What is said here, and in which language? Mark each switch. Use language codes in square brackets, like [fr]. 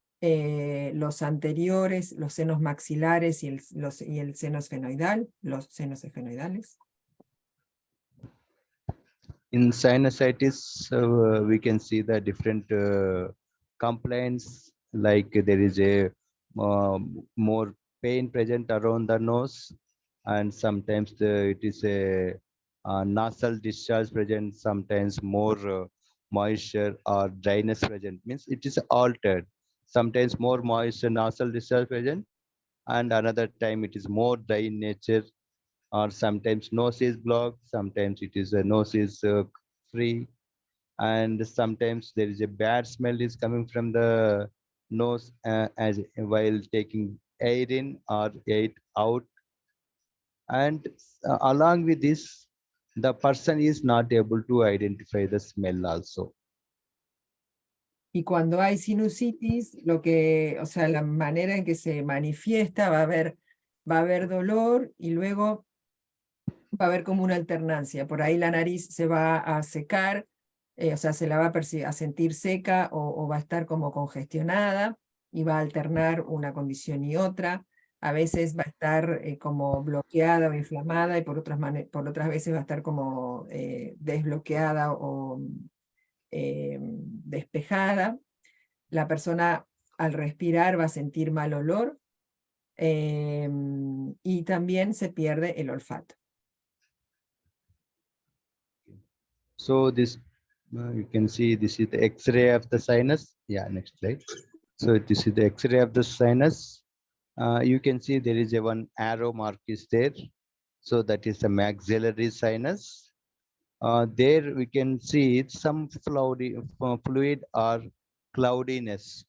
[es] los anteriores, los senos maxilares y el seno esfenoidal, los senos esfenoidales. [en] In sinusitis, we can see the different complaints, like there is a more pain present around the nose, and sometimes it is a nasal discharge present, sometimes more moisture or dryness present, means it is altered. Sometimes more moisture nasal discharge present, and another time it is more dry in nature, or sometimes nose is blocked, sometimes it is a nose is free, and sometimes there is a bad smell is coming from the nose as while taking air in or air out, and along with this, the person is not able to identify the smell also. [es] Y cuando hay sinusitis, o sea, la manera en que se manifiesta va a haber dolor y luego va a haber como una alternancia. Por ahí la nariz se va a secar, o sea, se la va a sentir seca o va a estar como congestionada y va a alternar una condición y otra. A veces va a estar como bloqueada o inflamada y por otras veces va a estar como desbloqueada o despejada. La persona al respirar va a sentir mal olor y también se pierde el olfato. [en] So this, you can see this is the X-ray of the sinus. Yeah, next slide. So this is the X-ray of the sinus. You can see there is a one arrow mark is there. So that is the maxillary sinus. There we can see some fluid or cloudiness.